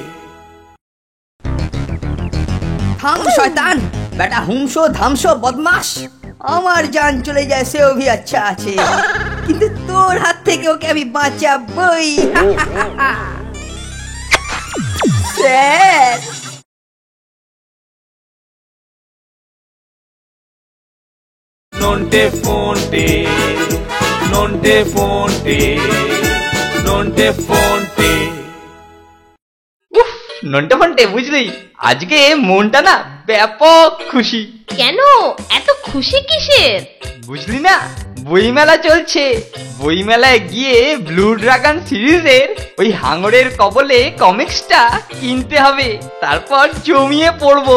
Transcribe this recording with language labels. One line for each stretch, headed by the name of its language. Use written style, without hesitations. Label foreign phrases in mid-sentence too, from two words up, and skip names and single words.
Bangla: থাম শয়তান, বেটা হুমসো ধামসো বদমাস। আমার জান চলে যায় সেও ভি আচ্ছা আছে, কিন্তু তোর হাত থেকে ওকে আমি বাঁচাবই। স্যার Nonte fonte, nonte fonte, nonte fonte. নন্টে ফন্টে, বুঝলি আজকে মনটা না ব্যাপক খুশি। কেন এত খুশি কিসের? বুঝলি না, বইমেলা চলছে। বইমেলায় গিয়ে ব্লু ড্রাগন সিরিজের ওই হাঙরের কবলে কমিক্সটা কিনতে হবে, তারপর জমিয়ে পড়বো।